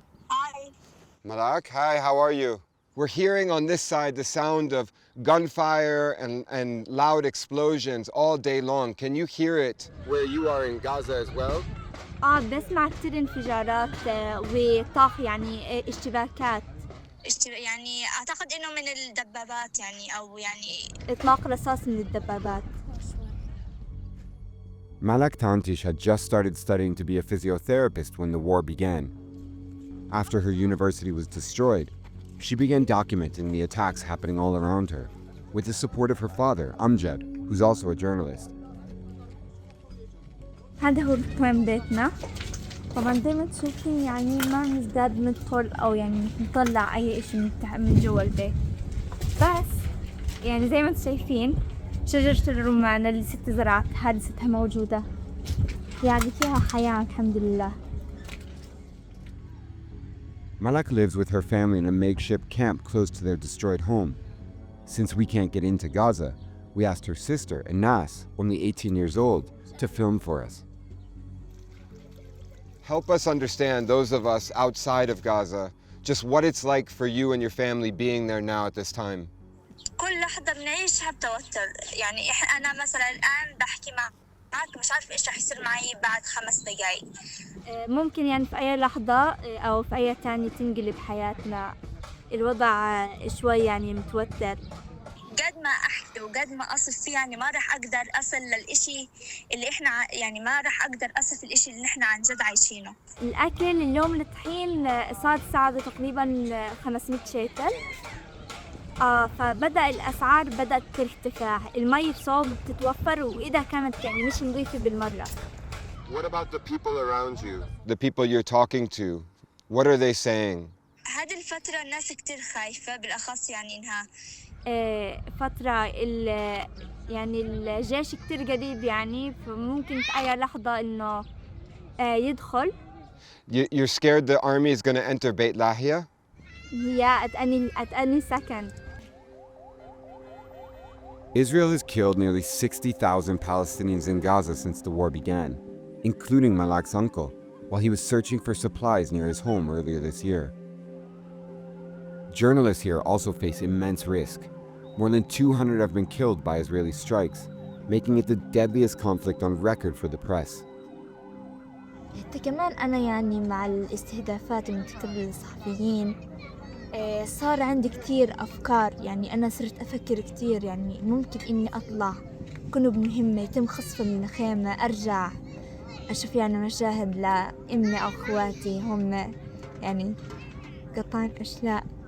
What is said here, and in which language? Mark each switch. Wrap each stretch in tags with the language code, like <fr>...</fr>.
<en>Hi. Malak, hi, how are you? We're hearing on this side the sound of gunfire and loud explosions all day long. Can you hear it where you are in Gaza as well?</en> <ar>بسمع كتير انفجارات وطاح يعني اشتباكات. يعني أعتقد إنه من الدبابات يعني أو يعني إطلاق رصاص من الدبابات.</ar> <en>Malak Tantish had just started studying to be a physiotherapist when the war began. After her university was destroyed, she began documenting the attacks happening all around her, with the support of her father, Amjad, who's also a journalist.</en> <ar>هذا هو مكان بيتنا. طبعا زي ما تشوفين يعني ما نزداد ندخل أو يعني نطلع أي إشي من جوا البيت، بس يعني زي ما انتم شايفين شجرة الرمان اللي ست زرعتها لستها موجودة، يعني فيها حياة الحمد لله.</ar> <en>Malak lives with her family in a makeshift camp close to their destroyed home. Since we can't get into Gaza, we asked her sister, Anas, only 18 years old, to film for us. Help us understand, those of us outside of Gaza, just what it's like for you and your family being there now at this time.</en> <ar>كل لحظة بنعيشها بتوتر، يعني أنا مثلا الآن بحكي معك مش عارفة إيش رح يصير معي بعد 5 دقايق. ممكن يعني في أي لحظة أو في أي تانية تنقلب حياتنا، الوضع شوي يعني متوتر. قد ما أحكي وقد ما أصف فيه يعني ما رح أقدر أصل للإشي اللي إحنا يعني ما رح أقدر أصف الإشي اللي إحنا عن جد عايشينه. الأكل اليوم الطحين صار سعره تقريبا 500 شيكل. فبدأ الأسعار بدأت ترتفع، المي بصوب تتوفر وإذا كانت يعني مش نظيفة بالمرة.</ar> <en>What about the people around you? The people you're talking to, what are they saying?</en> <ar>هذه الفترة الناس كتير خايفة، بالأخص يعني إنها فترة يعني الجيش كتير قريب، يعني فممكن في أي لحظة إنه يدخل.</ar> <en>You're scared the army is going to enter Beit Lahia? Yeah, at any second. Israel has killed nearly 60,000 Palestinians in Gaza since the war began, including Malak's uncle, while he was searching for supplies near his home earlier this year. Journalists here also face immense risk. More than 200 have been killed by Israeli strikes, making it the deadliest conflict on record for the press. حتى كمان أنا يعني مع الاستهدافات المتكررة للصحفيين صار عندي كتير أفكار، يعني أنا صرت أفكر كتير يعني ممكن إني أطلع كنب مهمة يتم خصفها من الخيمة، أرجع أشوف يعني مشاهد لأمي أو أخواتي هم يعني قطعين أشلاء.</en>